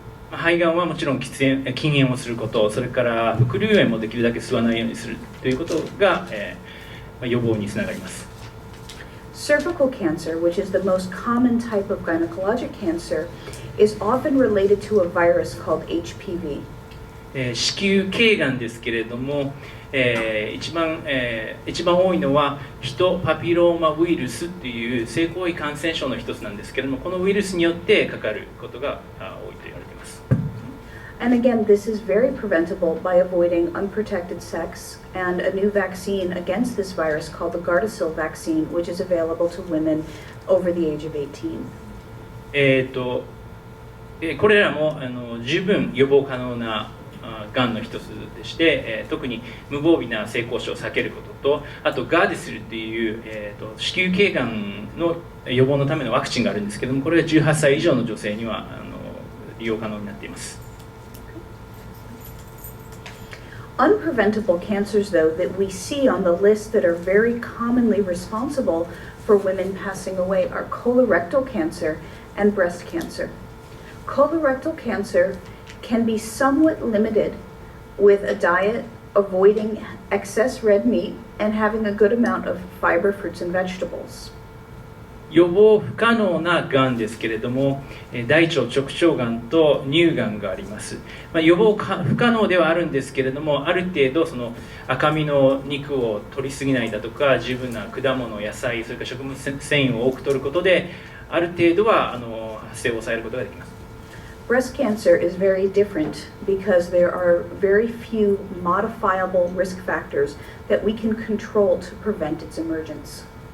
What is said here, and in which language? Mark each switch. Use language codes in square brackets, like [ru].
[ja] 肺がんはもちろん禁煙をすること、それから副流煙もできるだけ吸わないようにするということが、予防につながります。 [en] Cervical cancer, which is the most common type of gynecologic cancer, is often related to a virus called HPV. [ja] 子宮頸がんですけれども、一番多いのはヒトパピローマウイルスという性行為感染症の一つなんですけれども、このウイルスによってかかることが多いと言われています。 [en] And again, this is very preventable by avoiding unprotected sex and a new vaccine against this virus called the Gardasil vaccine, which is available to women over the age of 18. [ja] これらも十分予防可能ながんの一つでして、特に無防備な性交渉を避けることと、あとガーデスルっていう、子宮頸がんの予防のためのワクチンがあるんですけども、これが18歳以上の女性には利用可能になっています。 [en] Unpreventable cancers, though, that we see on the list that are very commonly responsible for women passing away are colorectal cancer and breast cancer. Colorectal cancer can be somewhat limited with a diet avoiding excess red meat and having a good amount of fiber, fruits, and vegetables. [ja] 予防不可能ながんですけれども、大腸直腸がんと乳がんがあります。予防不可能ではあるんですけれども、ある程度その赤身の肉を取りすぎないだとか、十分な果物、野菜、それから食物繊維を多く摂ることで、ある程度は発生を抑えることができます。 [en] Breast cancer is very different because there are very few modifiable risk factors that we can control to prevent its emergence.